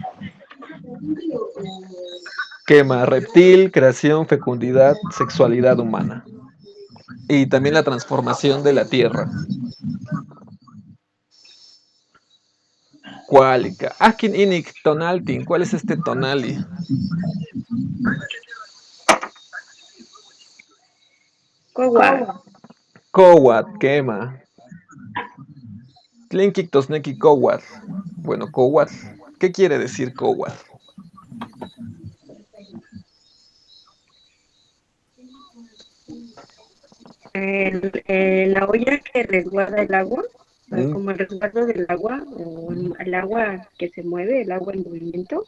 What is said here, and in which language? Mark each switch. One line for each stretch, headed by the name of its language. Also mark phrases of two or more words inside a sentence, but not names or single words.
Spanish: Quema, reptil, creación, fecundidad, sexualidad humana. Y también la transformación de la tierra. Cuálica.
Nahuatl languages: Akin Inik Tonaltin.
Spanish: ¿Cuál es este tonali? Cowat, quema.
Nahuatl languages: Tlinkik tosneki Cowat.
Spanish: Bueno, Cowat. ¿Qué quiere decir Cowat? La olla que resguarda el agua, Mm, como el resguardo del agua, o el agua que se mueve, el agua en movimiento.